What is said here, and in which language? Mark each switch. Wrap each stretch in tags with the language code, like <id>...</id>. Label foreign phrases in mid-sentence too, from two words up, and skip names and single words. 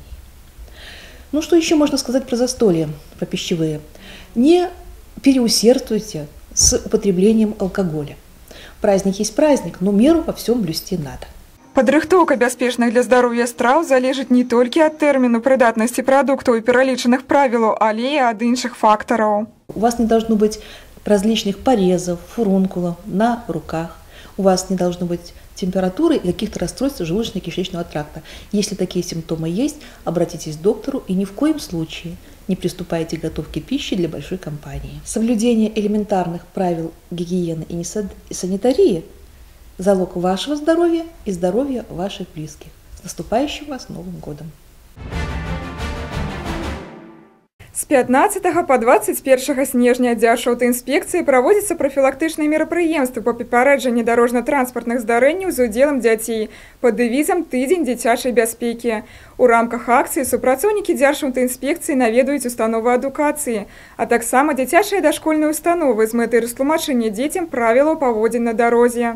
<ru>Ну, что еще можно сказать про застолья, про пищевые? Не переусердствуйте с употреблением алкоголя. Праздник есть праздник, но меру во всем блюсти надо.</ru> <be>Падрыхтоўка бяспечных для здароўя страў залежыць не толькі ад тэрміну прыдатнасці прадуктаў і пералічаных правілаў, але і ад іншых фактараў.</be> <ru>У вас не должно быть различных порезов, фурункулов на руках. У вас не должно быть температуры и каких-то расстройств желудочно-кишечного тракта. Если такие симптомы есть, обратитесь к доктору и ни в коем случае не приступайте к готовке пищи для большой компании. Соблюдение элементарных правил гигиены и санитарии – залог вашего здоровья и здоровья ваших близких. С наступающим вас Новым годом!</ru> <be>С 15 по 21 снежня Дзяржаўтаінспекцыі праводзяцца прафілактычныя мерапрыемствы па папярэджанні дарожна-транспартных здарэнняў з удзелам дзяцей пад дэвізам «Тыдзень дзіцячай бяспекі». У рамках акцыі супрацоўнікі Дзяржаўтаінспекцыі наведаюць установы адукацыі, а таксама дзіцячыя дашкольныя установы з мэтай растлумачэння дзецям правілаў паводзін на дарозе.</be>